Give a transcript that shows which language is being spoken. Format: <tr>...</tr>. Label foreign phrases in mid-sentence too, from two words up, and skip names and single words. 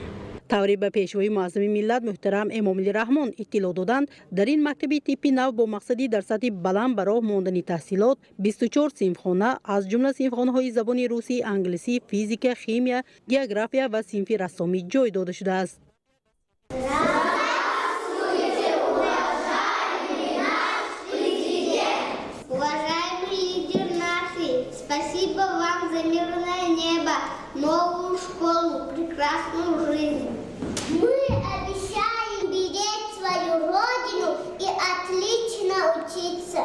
<fa>طوری به پیشوای معظم ملت محترم امامعلی رحمان اطلاع دادند در این مکتب تیپی نو با مقصدی در سطح بلند به راه ماندن تحصیلات 24 صنفخانه از جمله صنفخانه‌های زبان روسی، انگلیسی، فیزیک، شیمی، جغرافیا و صنف رسامی جای داده شده است.</fa> <ru>Спасибо вам за мирное небо, новую школу, прекрасную жизнь. Мы обещаем беречь свою родину и отлично учиться.</ru>